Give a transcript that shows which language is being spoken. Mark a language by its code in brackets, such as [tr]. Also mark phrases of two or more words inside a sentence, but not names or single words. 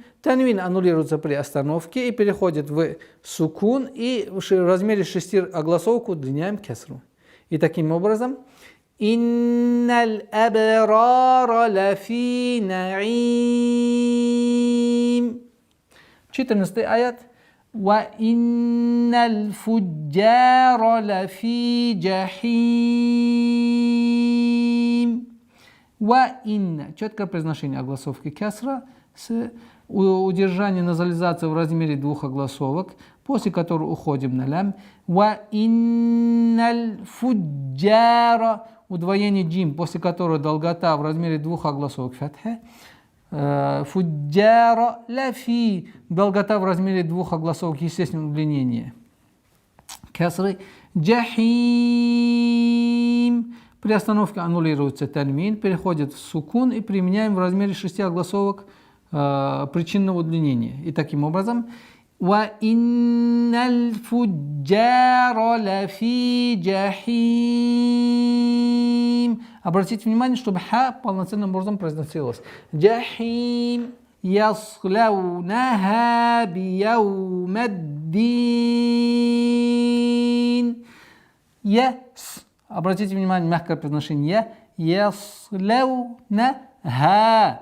[ru] Танвин аннулируется при остановке и переходит в сукун, и в размере 6 огласовок удлиняем кясру. И таким образом [ar] إن الأبرار لفي نعيم. 14 аят. وَإِنَّ الْفُجَّارَ لَفِي جَحِيمٍ. وَإِنَّ. [ru] Четкое произношение огласовки кясра с удержанием назализации в размере двух огласовок, после которого уходим на лям. [ar] وَإِنَّ الْفُجَّارَ. [ru] Удвоение джим, после которого долгота в размере двух огласовок фатха. [ar] فجار لفي. [ru] Долгота в размере двух огласовок, естественное удлинение кясры. Джахим. При остановке аннулируется танвин, переходит в сукун и применяем в размере 6 огласовок причинного удлинения. И таким образом [ar] وإن الفجار لفي جحيم. [ru] Обратите внимание, чтобы ха полноценным образом произносилось. [ar] جحيم يصلونها يوم الدين. [ru] Обратите внимание, мягкое произношение яслаунаха.